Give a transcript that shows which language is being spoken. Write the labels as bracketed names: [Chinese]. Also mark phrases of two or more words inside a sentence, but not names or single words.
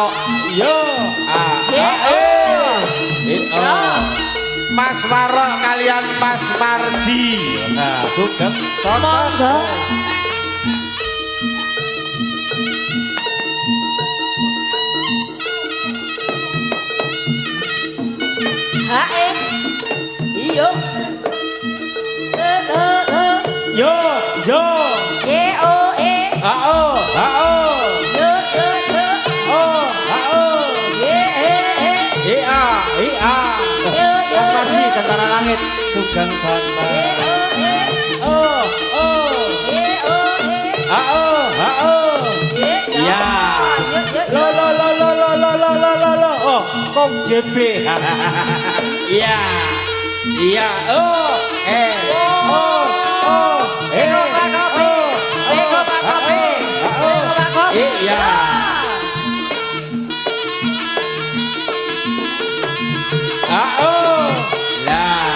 [Javanese] Yo, Mas Waro kalian Mas Marji. Nah, sugeng monggo. Hae. Iyo. Yo. E-O-E. A-O. Yo. Oh, A-O. E-E-E. I-A. Yo. Mas Marji Tentara Langit sugeng santa. Oh. E-O-E. A-O. Ya. Lo. Oh, Kong JB. Iya. Oh. Iya. Lah.